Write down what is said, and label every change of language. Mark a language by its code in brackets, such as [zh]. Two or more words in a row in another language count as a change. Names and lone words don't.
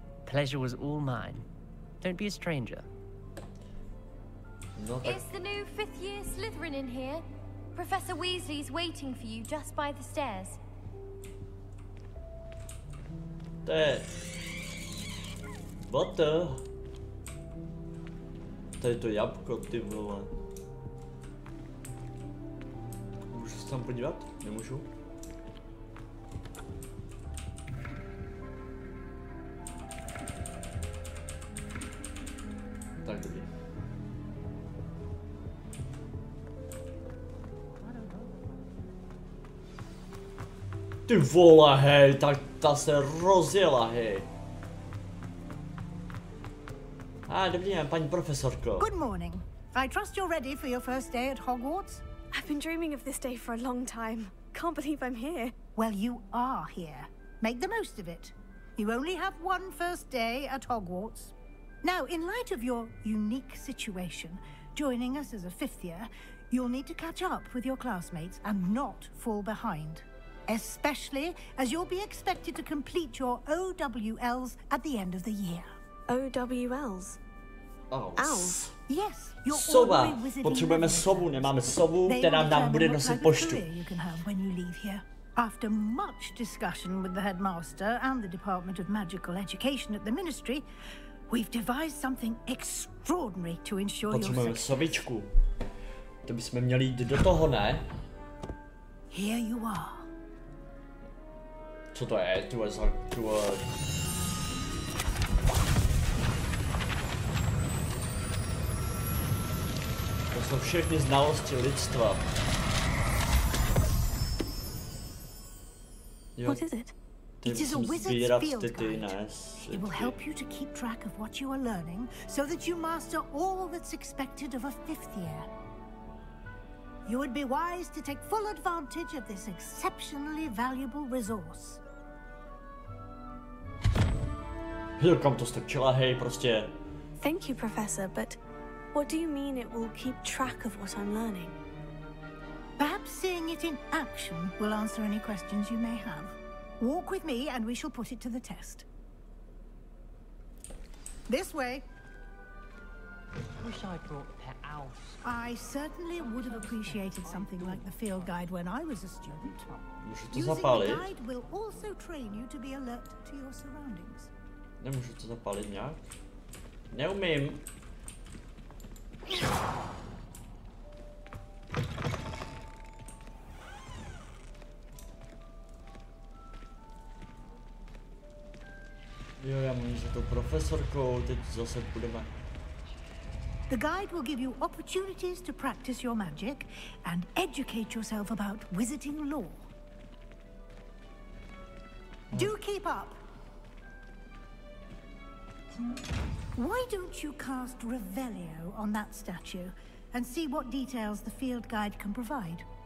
[en] Pleasure was all mine. Don't be a stranger. Is the new 5th year Slytherin in here? Professor Weasley's waiting for you just by the stairs. [cs] To je... [en] What the? [cs] Tady to jabko, ty vole. Můžu se tam podívat? Nemůžu? Tak dobrý. Ty vole, hej, tak ta se rozjela, hej. Dobrý den, paní profesorko. [en] Good morning. I trust you're ready for your first day at Hogwarts? I've been dreaming of this day for a long time. Can't believe I'm here. Well, you are here. Make the most of it. You only have one first day at Hogwarts. Now, in light of your unique situation, joining us as a fifth year, you'll need to catch up with your classmates and not fall behind. Especially as you'll be expected to complete your OWLs at the end of the year. OWLs? Owls? Yes, you're [cs] Sova. Potřebujeme sovu, nemáme sovu, která nám bude nosit poštu. [en] You can have when you leave here. After much discussion with the headmaster and the Department of Magical Education at the Ministry, we've devised something extraordinary to ensure your [cs] potřebujeme [en] success. [cs] sovičku. To bychom měli jít do toho, ne? [en] Here you are. [cs] Co to je? To jsou všechny znalosti lidstva. [en] What is it? It is a wizard's field guide. It will help you to keep track of what you are learning so that you master all that's expected of a fifth year. You would be wise to take full advantage of this exceptionally valuable resource. [cs] Kam to strčila, hej, prostě. [en] Thank you, Professor, but what do you mean it will keep track of what I'm learning? Perhaps seeing it in action will answer any questions you may have. Walk with me and we shall put it to the test. This way. Wish I'd brought pet owls. I certainly would have appreciated something like the field guide when I was a student. [cs] Můžu to [en] Using [cs] zapálit? [en] the guide will also train you to be alert to your surroundings. [cs] Nemůžu to zapálit nějak? Neumím. Jo, já mám za tou profesorkou, teď zase budeme. [en] The guide will give you opportunities to practice your magic and educate yourself about wizarding lore. Do keep up. Why don't you cast Revelio on that statue and see what details the field guide can provide?